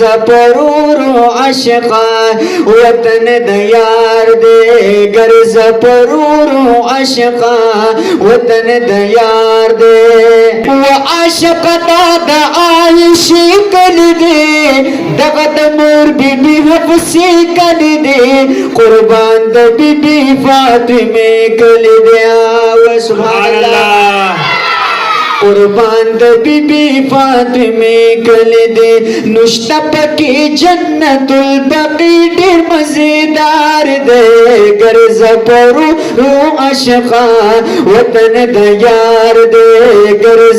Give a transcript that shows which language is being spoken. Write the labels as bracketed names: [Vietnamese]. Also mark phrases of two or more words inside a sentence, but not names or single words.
[Pashto] پرورو عشقا وطن دیار دے گرز پرورو عشقا وطن دیار دے و عاشق دا عائشی کل دے دغت مور بی بی حفظی کل دے قربان دا بی بی فاطمے کل دے و [Arabic] سبحان اللہ [Pashto] قربان دا بی بی فاطمے کل دے نشتا پکی جنت البقی دیر مزیدار دے گرز پرو رو عشقا وطن دیار دے گرز